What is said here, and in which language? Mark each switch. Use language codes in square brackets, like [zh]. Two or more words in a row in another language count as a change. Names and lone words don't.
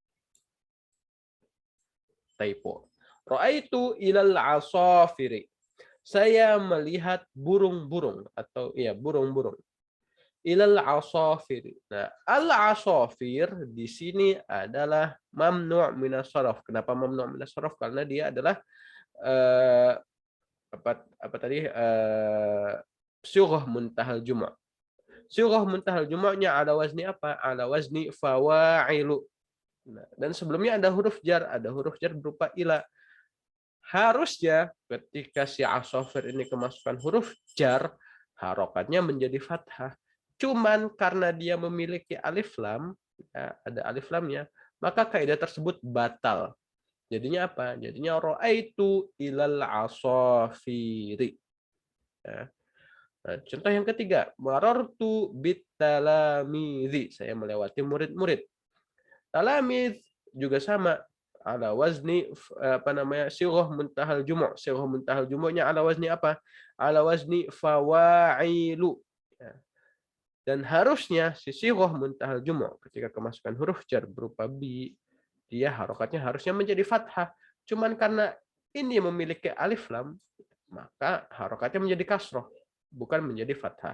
[ar] Typo. رأيت إلى العصافير. [id] Saya melihat burung-burung atau burung-burung. [ar] إلى العصافير. [id] Nah, al-asafir di sini adalah [ar] ممنوع من الصرف. [id] Kenapa [ar] ممنوع من الصرف? [id] Karena dia adalah [ar] صيغة منتهى الجموع'. صيغة منتهى الجموع على وزن apa? على وزن فواعل. [id] Nah, dan sebelumnya ada huruf jar berupa ila. Harusnya ketika si asofir ini kemasukan huruf jar, harokatnya menjadi fathah. Cuman karena dia memiliki alif lam, ya, ada alif lamnya, maka kaidah tersebut batal. Jadinya apa? [ar] Jadinya رأيت إلى العصافير. [id] Ya. Nah, contoh yang ketiga, [ar] مررت بالتلاميذ. [id] Saya melewati murid-murid. Talamid juga sama. [ar] على وزن صيغة منتهى الجموع'. صيغة منتهى الجموع على وزن apa? على وزن فواعل. [id] Ya. Dan harusnya si [ar] صيغة منتهى الجموع' [id] ketika kemasukan huruf jar berupa bi, dia harokatnya harusnya menjadi fathah. Cuman karena ini memiliki alif lam, maka harokatnya menjadi kasroh, bukan menjadi fathah.